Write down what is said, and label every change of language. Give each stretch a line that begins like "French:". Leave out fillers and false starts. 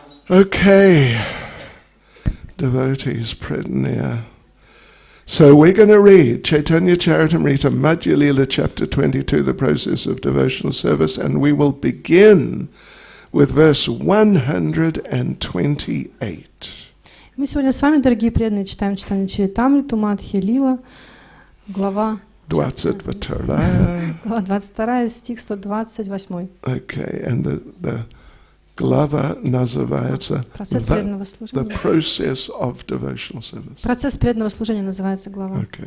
English: Okay, devotees present here. So we're going to read Chaitanya Charitamrita Madhya Lila chapter 22, the process of devotional service, and we will begin with verse 128.
Russian: Мы сегодня с вами, дорогие преданные, читаем Чайтанью Чаритамриту Мадхья Лила, глава 22, стих 128.
English: Okay, and the
Russian: Glava называется
English: the process of devotional service.
Russian: Процесс преданного служения называется глава.